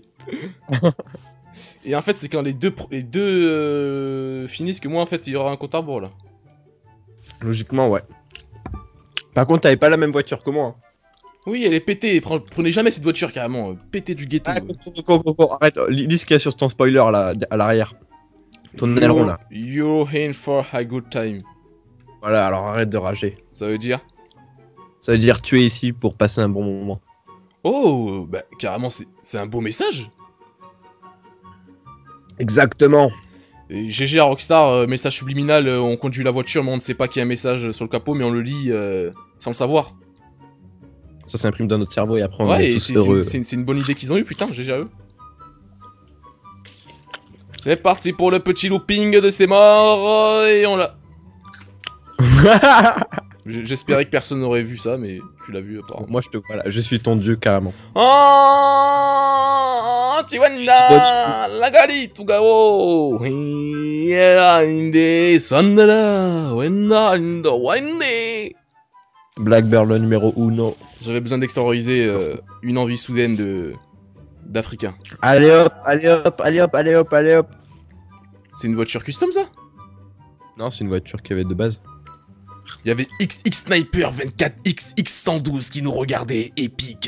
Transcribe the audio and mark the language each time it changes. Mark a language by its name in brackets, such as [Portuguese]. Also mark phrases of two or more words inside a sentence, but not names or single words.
[French] Et en fait, c'est quand les deux finissent que moi, en fait, il y aura un compte à rebours là. Logiquement, ouais. Par contre, t'avais pas la même voiture que moi. Hein. Oui, elle est pétée. Prenez jamais cette voiture carrément. Pétée du ghetto. Ah, arrête, lis ce qu'il y a sur ton spoiler là, à l'arrière. Ton aileron là. [English] You're in for a good time. [French] Voilà, alors arrête de rager. Ça veut dire? Ça veut dire tu es ici pour passer un bon moment. Oh, bah carrément, c'est un beau message. Exactement. Et GG à Rockstar, message subliminal, on conduit la voiture mais on ne sait pas qu'il y a un message sur le capot mais on le lit sans le savoir. Ça s'imprime dans notre cerveau et après on est tous heureux. C'est une bonne idée qu'ils ont eu, putain, GG à eux. C'est parti pour le petit looping de ces morts et on l'a. J'espérais que personne n'aurait vu ça mais tu l'as vu apparemment. Moi je te vois là, je suis ton dieu carrément. Oh Chiwanda, Lagari, Tugao, Hiera, Inde, Sandala, Wenda, Indo, Wende. Blackbird le numéro 1. J'avais besoin d'extérioriser une envie soudaine d'Africain. Allez hop, allez hop, allez hop, allez hop, allez hop. C'est une voiture custom ça? Non, c'est une voiture qu'il y avait de base. Il y avait XX Sniper 24XX112 qui nous regardait, épique.